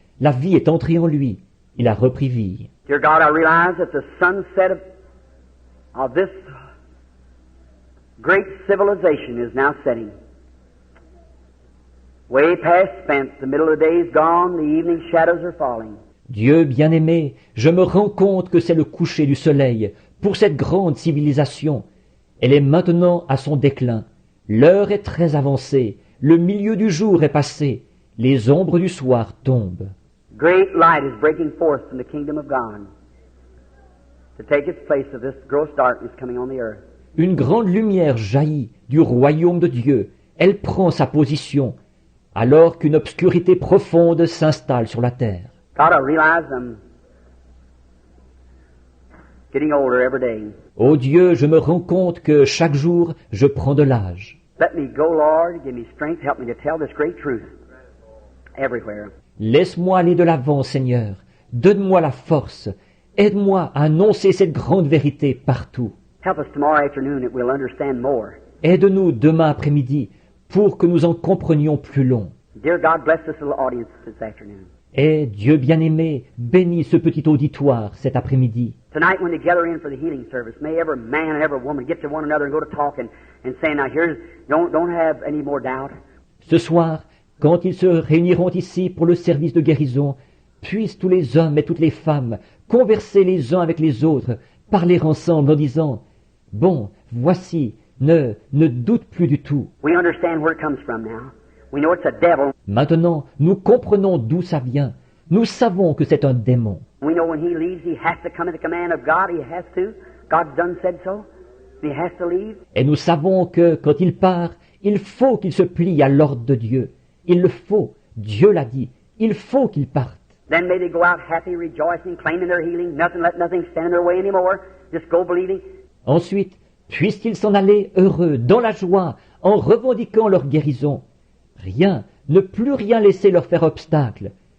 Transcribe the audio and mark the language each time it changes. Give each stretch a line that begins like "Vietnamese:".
French: La vie est entrée en lui. Il a repris vie.
English: Dear God, I realize that the sunset of this great civilization is now setting. Way past spent, the middle of the day is gone, the evening shadows are falling.
French: Dieu bien-aimé, je me rends compte que c'est le coucher du soleil pour cette grande civilisation. Elle est maintenant à son déclin. L'heure est très avancée, le milieu du jour est passé, les ombres du soir tombent.
English: Great light is breaking forth from the kingdom of God to take its place of this gross darkness coming on the earth.
French: Une grande lumière jaillit du royaume de Dieu. Elle prend sa position, alors qu'une obscurité profonde s'installe sur la terre.
English: God, I realize I'm getting older every day.
French: Ô Dieu, je me rends compte que chaque jour, je prends de l'âge.
English: Let me go, Lord. Give me strength. Help me to tell this great truth everywhere.
French: Laisse-moi aller de l'avant, Seigneur. Donne-moi la force. Aide-moi à annoncer cette grande vérité partout.
English: Help us tomorrow afternoon that we'll understand more.
French: Aide-nous demain après-midi pour que nous en comprenions plus long.
English: Dear God, bless this little audience this afternoon.
French: Et Dieu bien-aimé, bénis ce petit auditoire cet après-midi.
English: Tonight when they gather in for the healing service, may every man and every woman get to one another and go to talking and saying, now here's, don't have any more doubt.
French: Ce soir, quand ils se réuniront ici pour le service de guérison, puissent tous les hommes et toutes les femmes converser les uns avec les autres, parler ensemble en disant, bon, voici, ne doute plus du tout.
English: We understand where it comes from now. We know it's a devil.
French: Maintenant, nous comprenons d'où ça vient. Nous savons que c'est un démon.
English: We know when he leaves, he has to come at the command of God. He has to. God's done said so. He has to leave.
French: Et nous savons que quand il part, il faut qu'il se plie à l'ordre de Dieu. Il le faut. Dieu l'a dit. Il faut qu'il parte.
English: Then may they go out happy, rejoicing, claiming their healing. Let nothing stand in their way anymore. Just go believing.
French: Ensuite, puissent-ils s'en aller heureux, dans la joie, en revendiquant leur guérison. Rien, ne plus rien laisser leur faire obstacle.